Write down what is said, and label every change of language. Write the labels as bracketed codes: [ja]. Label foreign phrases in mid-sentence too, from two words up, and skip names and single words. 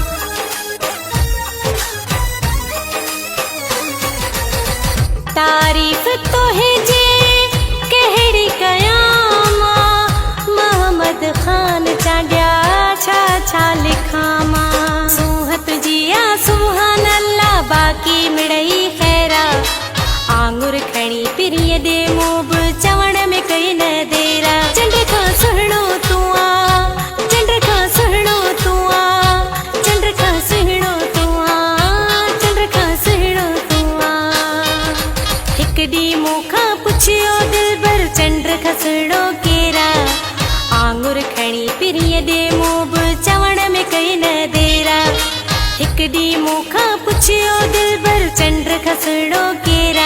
[sd] तारीफ तोहे जे कहिड़ी कयां मां, मोहम्मद खान चांडिया छा छा लिखां मां। सूहत जिया [ar] سبحان الله [sd] बाक़ी मिड़ई खैरा। आंगुर खणी पिरिय दे मूब चवण में कई न देरा। चंड का सुहणो तू आ, चंड का सुहणो तू आ, चंड का सुहणो तू आ, चंड का सुहणो तू आ। हिक डी मूंखां पुछियो दिलबर चंड खसड़ो केरा। आंगुर खणी पिरिय दे मूब चवण में कई न देरा। हिक डी मूंखां पुछियो दिलबर चंड खसड़ो केरा।